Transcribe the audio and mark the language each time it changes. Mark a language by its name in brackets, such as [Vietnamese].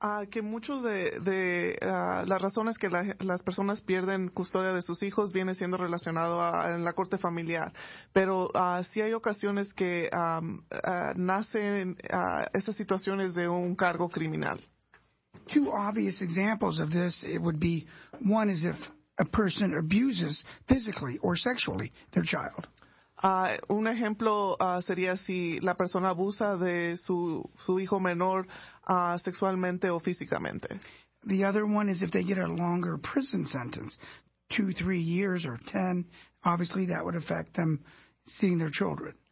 [Spanish] Que muchos de las razones que las personas pierden custodia de sus hijos viene siendo relacionado en la corte familiar, pero sí hay ocasiones que nacen esas situaciones de un cargo criminal. [English] Two obvious examples of this, it would be, one is if a person abuses physically or sexually their child. [Spanish] Un ejemplo sería si la persona abusa de su hijo menor sexualmente o físicamente. [English] The other one is if they get a longer prison sentence, 2-3 years or 10, obviously that would affect them seeing their children.